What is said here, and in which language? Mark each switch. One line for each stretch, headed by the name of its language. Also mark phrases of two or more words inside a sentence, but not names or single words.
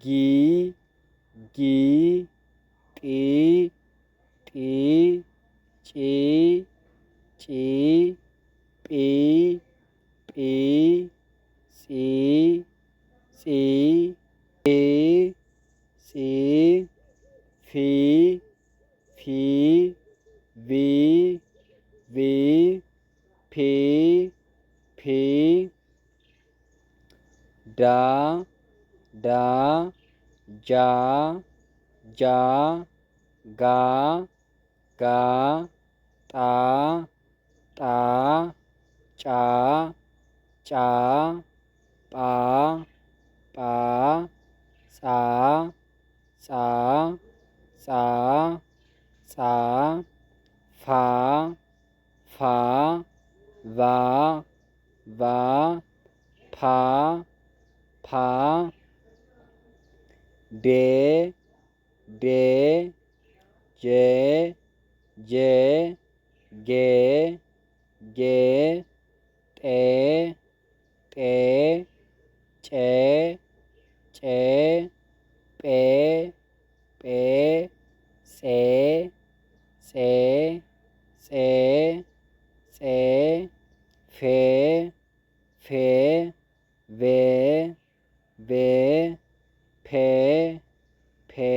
Amharic: ጊ ጢ ጢ ጪ ጪ ጲ ጲ ጺ ጺ ጲ ጺ ፊ ፊ ቪ ቪ ፒ ፒ ዳ ዳ ጃ ጃ ጋ ጋ ጣ ጣ ጫ ጫ ጳ ጳ ጻ ጻ ጻ ጻ ፋ ፋ ቫ ቫ ፓ ፓ ዴ ዴ ጄ ጄ ጌ ጌ ጤ ጤ ጬ ጬ ጴ ጴ ፄ ፄ ፄ ፄ ፌ ፌ ቬ ቬ ፔ ፔ